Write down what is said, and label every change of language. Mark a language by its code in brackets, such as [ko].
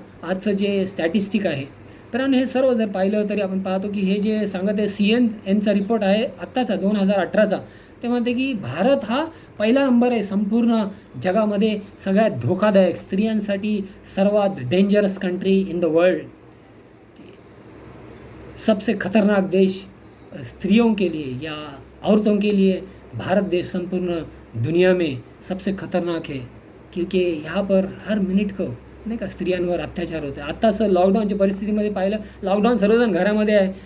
[mr] आजचं जे स्टॅटिस्टिक आहे. कारण हे सर्व जर पाहिलं तरी आपण पाहतो की हे जे सांगत आहे CNN रिपोर्ट आहे आत्ताचा 2018चा, ते म्हणते की भारत हा पहिला नंबर आहे संपूर्ण जगामध्ये सगळ्यात धोकादायक, स्त्रियांसाठी सर्वात [en] Dangerous country in the world. [hi] सबसे खतरनाक देश स्त्रियों के लिए या औरतों के लिए भारत देश संपूर्ण दुनिया में सबसे खतरनाक है, क्योंकि यहाँ पर हर मिनिट को, [mr] नाही का, स्त्रियांवर अत्याचार होते. आत्ताचं लॉकडाऊनच्या परिस्थितीमध्ये पाहिलं, लॉकडाऊन सर्वजण घरामध्ये आहे.